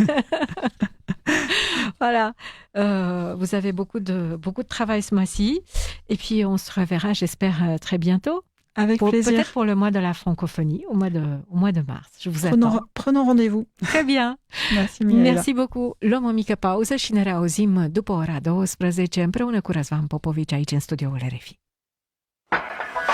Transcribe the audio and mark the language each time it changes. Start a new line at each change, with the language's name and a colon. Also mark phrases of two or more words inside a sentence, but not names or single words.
French: voilà. Vous avez beaucoup de travail ce mois-ci. Et puis, on se reverra, j'espère, très bientôt. Avec plaisir. Peut-être pour le mois de la francophonie, au mois de mars. Je vous attends. Prenons rendez-vous. Très bien. Merci, Mihaela. Merci beaucoup.
Romanian: Luăm o mică pauză și ne reauzim după ora 12 împreună cu Răzvan Popovici aici în studioul RFI.